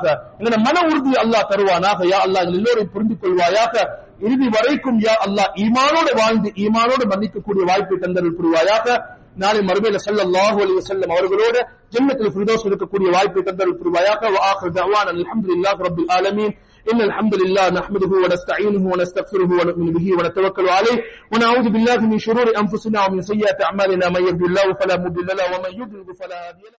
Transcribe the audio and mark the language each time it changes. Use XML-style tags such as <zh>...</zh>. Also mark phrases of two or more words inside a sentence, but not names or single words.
<ta>எங்களோட மன உறுதி அல்லாஹ் தருவானாக.</ta> <ar>يا الله</ar> <ta>எங்கள் எல்லோரையும் புரிந்து கொள்வாயாக. இறுதி வரைக்கும்</ta> <ar>يا الله</ar> <ta>ஈமானோடு வாழ்ந்து ஈமானோடு மன்னிக்கக்கூடிய வாய்ப்பை தந்தருள் புரிவாயாக. நாளை மறுமையில</ta> <ar>صلى الله عليه وسلم</ar> <ta>அவர்களோட ஜன்னத்துல் ஃபிர்தௌஸ் இருக்கக்கூடிய வாய்ப்பை தந்தருள் புரிவாயாக.</ta> <ar>وآخر دعوانا الحمد لله رب العالمين. إن الحمد لله نحمده ونستعينه ونستغفره ونؤمن به ونتوكل عليه ونعوذ بالله من شرور أنفسنا ومن سيئات أعمالنا من يهده الله فلا مضل له ومن يضلل فلا هادي له.</ar>